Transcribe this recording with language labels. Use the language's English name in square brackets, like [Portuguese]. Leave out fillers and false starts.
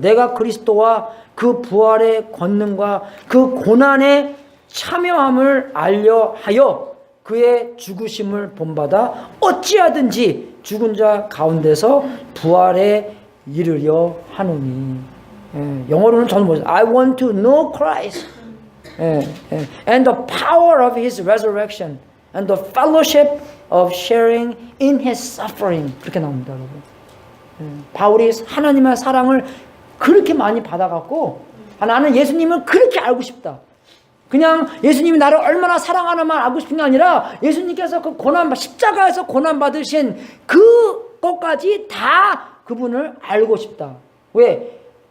[Korean] 내가 그리스도와 그 부활의 권능과 그 고난의 참여함을 알려하여 그의 죽으심을 본받아 어찌하든지 죽은 자 가운데서 부활에 이르려 하노니. 영어로는 저는 뭐죠? [English] I want to know Christ and the power of His resurrection and the fellowship of sharing in His suffering. [Korean] 그렇게 나옵니다, 여러분. 바울이 하나님의 사랑을 그렇게 많이 받아갖고 나는 예수님을 그렇게 알고 싶다. 그냥 예수님이 나를 얼마나 사랑하는만 알고 싶은 게 아니라 예수님께서 그 십자가에서 고난받으신 그것까지 다 그분을 알고 싶다. 왜?